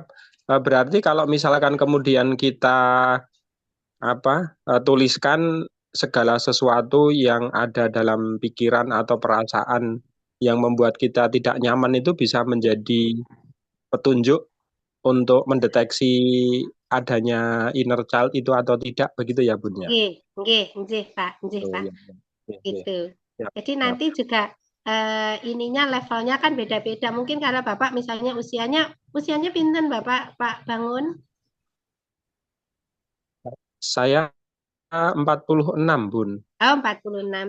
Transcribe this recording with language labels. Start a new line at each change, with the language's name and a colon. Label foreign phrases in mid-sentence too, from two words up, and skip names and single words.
Indonesian: Berarti kalau misalkan kemudian kita tuliskan segala sesuatu yang ada dalam pikiran atau perasaan yang membuat kita tidak nyaman itu bisa menjadi petunjuk untuk mendeteksi adanya
English: inner child
Indonesian: itu atau tidak, begitu ya Bun ya?
Javanese: Nggih, nggih, nggih, Pak, nggih,
Indonesian: Oh, Pak. ya, ya, ya, Gitu. ya, Jadi ya. nanti juga ininya levelnya kan beda-beda. Mungkin kalau Bapak misalnya usianya pinten Bapak Pak Bangun? Saya 46 Bun, Oh, 46.